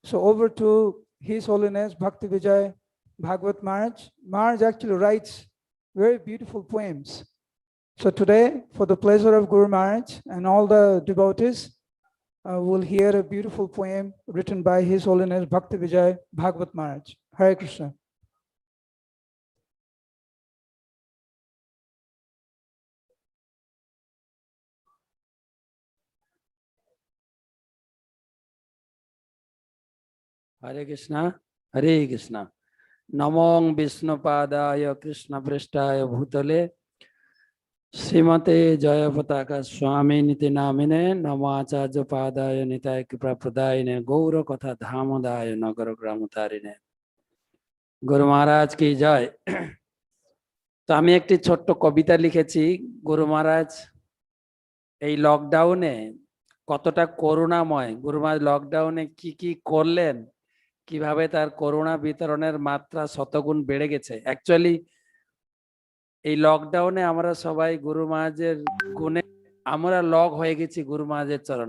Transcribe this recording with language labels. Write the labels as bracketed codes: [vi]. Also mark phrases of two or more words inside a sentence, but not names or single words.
[en] So over to His Holiness Bhakti Vijay Bhagwat Maharaj. Maharaj actually writes very beautiful poems. So today, for the pleasure of Guru Maharaj and all the devotees, we'll hear a beautiful poem written by His Holiness Bhakti Vijay Bhagwat Maharaj. Hare Krishna. Hare Krishna, Hare Krishna. [sa] नमो विष्णुपादाय कृष्णप्रेष्ठाय भूतले श्रीमते जयपताका स्वामी इति नामिने नामाचार्य पादाय निताई कृपाप्रदायिने गौर कथा धामदाय नगर ग्रामतारिणे [hi] गुरु महाराज की जय. [bn] তো আমি একটি ছোট্ট কবিতা লিখেছি গুরু মহারাজ এই লকডাউনে কতটা করুণাময়, গুরু মহারাজ লকডাউনে কি কি করলেন, কিভাবে তার করুণা বিতরণের মাত্রা শতগুণ বেড়ে গেছে। অ্যাকচুয়ালি এই লকডাউনে আমরা সবাই গুরু মহারাজের গুণে আমরা লক হয়ে গেছি গুরু মহারাজের চরণে।